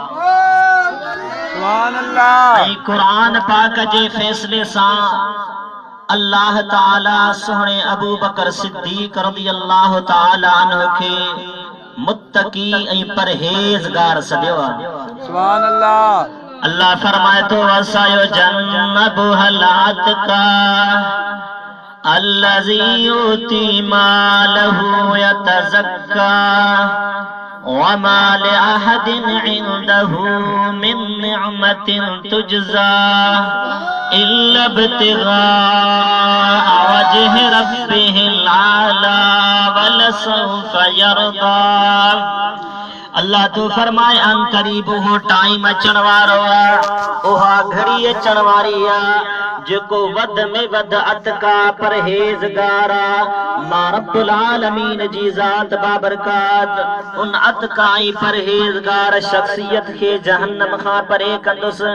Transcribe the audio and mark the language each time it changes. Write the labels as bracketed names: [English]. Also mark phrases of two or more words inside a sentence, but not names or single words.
[Sindhi] कुरान पाक जे फैसले सा अल्लाह ताला सोहणे अबू बकर सिद्दीक [Arabic] رضي الله تعالى عنه [Sindhi] के मुत्तकी ऐं परहेज़गार सदियो आहे। [Arabic] سبحان الله. [Sindhi] अल्लाह फरमाए तो [Arabic] وسيجنبها الأتقى الذي يؤتي ماله يتزكى وما لأحد عنده من نعمة تجزى إلا ابتغاء وجه ربه الأعلى ولسوف يرضى. [Sindhi] अल्लाह तो फरमाए अन करीब हो टाइम अचण वारो आहे, उहा घड़ी अचण वारी आहे जेको वध में वध अतका परहेज़गार आहे। मां [Arabic] رب العالمين [Sindhi] जी ज़ात बाबरकात उन अतका ऐं परहेज़गार शख्सियत खे जहन्नम खां परे कंदुसि।